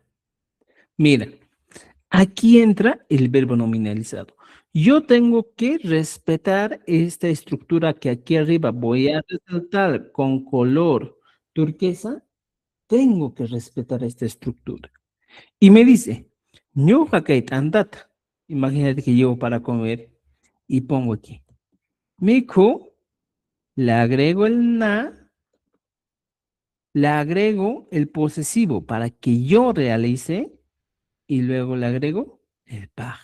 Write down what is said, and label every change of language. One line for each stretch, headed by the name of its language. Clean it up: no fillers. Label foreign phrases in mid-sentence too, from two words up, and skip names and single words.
Spanish: Mira, aquí entra el verbo nominalizado. Yo tengo que respetar esta estructura que aquí arriba voy a resaltar con color turquesa. Tengo que respetar esta estructura. Y me dice,
Quechua: ñuqa kayta andata.
Spanish: Imagínate que llevo para comer y pongo aquí. Miku, le agrego el na, le agrego el posesivo para que yo realice y luego le agrego el paj.